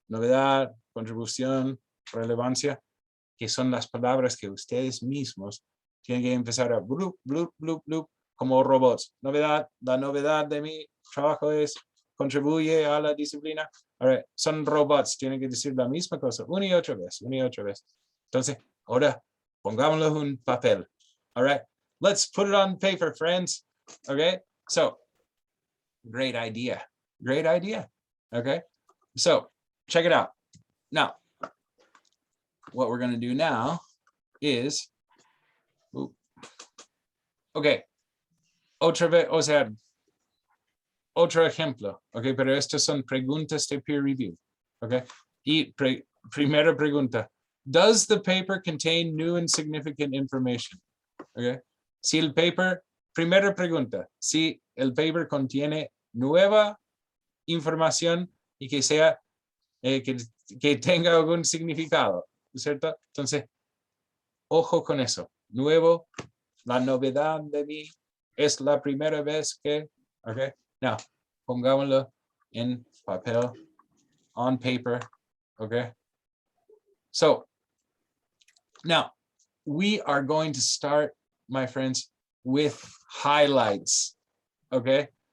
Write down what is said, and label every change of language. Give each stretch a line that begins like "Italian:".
Spanish: Novedad, contribución, relevancia, que son las palabras que ustedes mismos tienen que empezar a bloop, bloop, bloop, bloop, como robots. Novedad, la novedad de mi trabajo es contribuye a la disciplina.
English: All right,
Spanish: son robots, tienen que decir la misma cosa una y otra vez, una y otra vez. Entonces, ahora pongámoslo en un papel.
English: All right, let's put it on paper, friends. Okay, so great idea. Great idea. Okay, so check it out. Now, what we're going to do now is, okay,
Spanish: otra vez, o sea, otro ejemplo, okay, pero estas son preguntas de peer review, okay, y primera pregunta,
English: does the paper contain new and significant information?
Spanish: Okay, si el paper, primera pregunta, si el paper contiene nueva información y que sea, que tenga algún significado. ¿cierto? Entonces, ojo con eso. Nuevo, la novedad de mí es la primera vez que,
English: ok, now,
Spanish: pongámoslo en papel,
English: on paper, okay? So, now, we are going to start, my friends, with highlights, okay?